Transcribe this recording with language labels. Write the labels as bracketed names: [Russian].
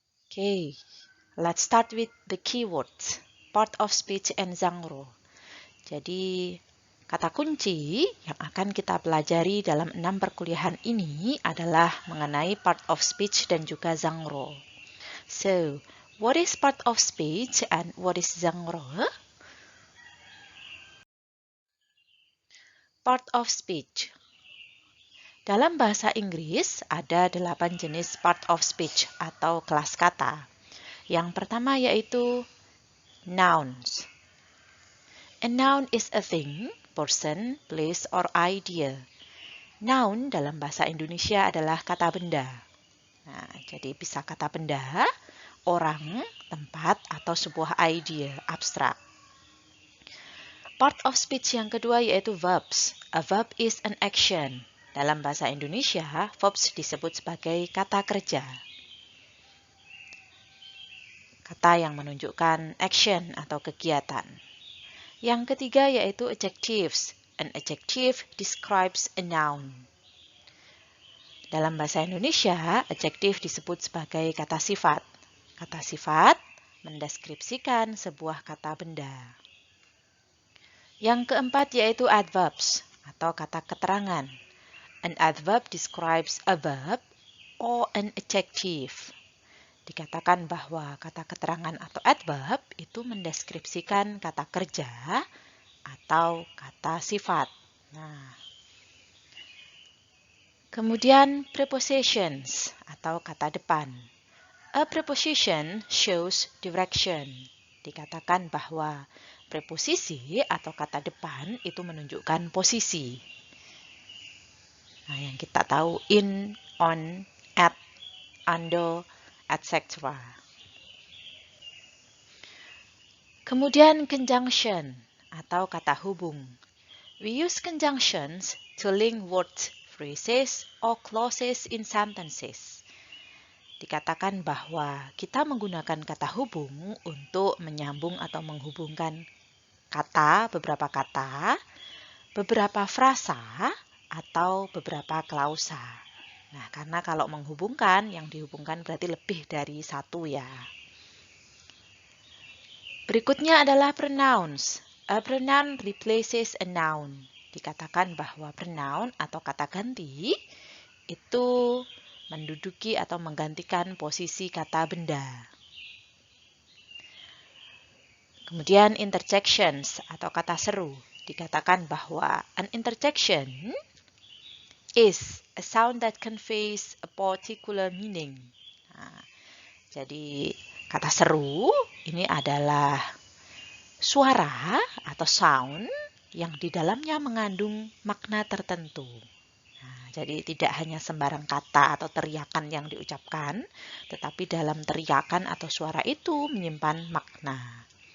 [English] Okay, let's start with the keywords, part of speech and genre. [Indonesian] Jadi, kata kunci yang akan kita pelajari dalam 6 perkuliahan ini adalah mengenai part of speech dan juga genre. [English] So, what is part of speech and what is genre? Part of speech. [Indonesian] Dalam bahasa Inggris, ada 8 jenis part of speech atau kelas kata. Yang pertama yaitu nouns. [English] A noun is a thing, person, place, or idea. [Indonesian] Noun dalam bahasa Indonesia adalah kata benda. Nah, jadi bisa kata benda, orang, tempat, atau sebuah ide abstrak. Part of speech yang kedua yaitu verbs. [English] A verb is an action. [Indonesian] Dalam bahasa Indonesia, verbs disebut sebagai kata kerja. Kata yang menunjukkan action atau kegiatan. Yang ketiga yaitu adjectives. [English] An adjective describes a noun. [Indonesian] Dalam bahasa Indonesia, adjektif disebut sebagai kata sifat. Kata sifat mendeskripsikan sebuah kata benda. Yang keempat yaitu adverbs atau kata keterangan. [English] An adverb describes a verb or an adjective. [Indonesian] Dikatakan bahwa kata keterangan atau adverb itu mendeskripsikan kata kerja atau kata sifat. Nah, kemudian prepositions atau kata depan. [English] A preposition shows direction. [Indonesian] Dikatakan bahwa preposisi atau kata depan itu menunjukkan posisi. Nah, yang kita tahu in, on, at, under, etc. Kemudian conjunction atau kata hubung. [English] We use conjunctions to link words, phrases, or clauses in sentences. [Indonesian] Dikatakan bahwa kita menggunakan kata hubung untuk menyambung atau menghubungkan beberapa kata, beberapa frasa, atau beberapa klausa. Nah, karena kalau menghubungkan, yang dihubungkan berarti lebih dari satu ya. Berikutnya adalah [English] pronouns. A pronoun replaces a noun. [Indonesian] Dikatakan bahwa pronoun atau kata ganti itu menduduki atau menggantikan posisi kata benda. Kemudian interjections atau kata seru. Dikatakan bahwa [English] an interjection is a sound that conveys a particular meaning. [Indonesian] Nah, jadi kata seru ini adalah suara atau sound yang di dalamnya mengandung makna tertentu. Jadi tidak hanya sembarang kata atau teriakan yang diucapkan, tetapi dalam teriakan atau suara itu menyimpan makna.